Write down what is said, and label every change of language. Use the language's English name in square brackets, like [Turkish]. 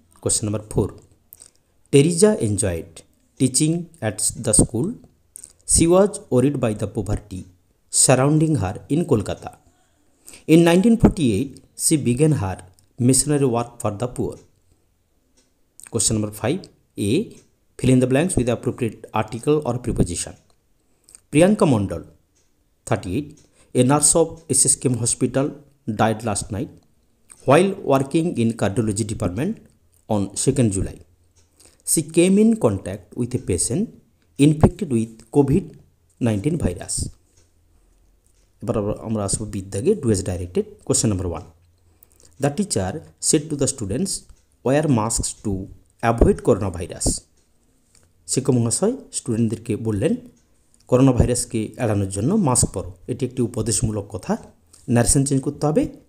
[English] Question number 4, Teresa enjoyed teaching at the school, she was worried by the poverty surrounding her in Kolkata. In 1948 she began her missionary work for the poor. Question number 5, a fill in the blanks with the appropriate article or preposition. Priyanka Mondal, 38, a nurse of SSKM Hospital, died last night while working in cardiology department on 2nd July. She came in contact with a patient infected with COVID-19 virus. [Bangla] এবার আমরা আসবো বিদ্যাগে, [English] Do as directed. Question number 1, the teacher said to the students wear masks to avoid corona virus. [Bangla] শিক্ষক মহাশয় স্টুডেন্টদেরকে বললেন corona ভাইরাসকে এড়ানোর জন্য mask পরো, এটি একটি উপদেশমূলক কথা, ন্যারেশন চেঞ্জ করতে হবে।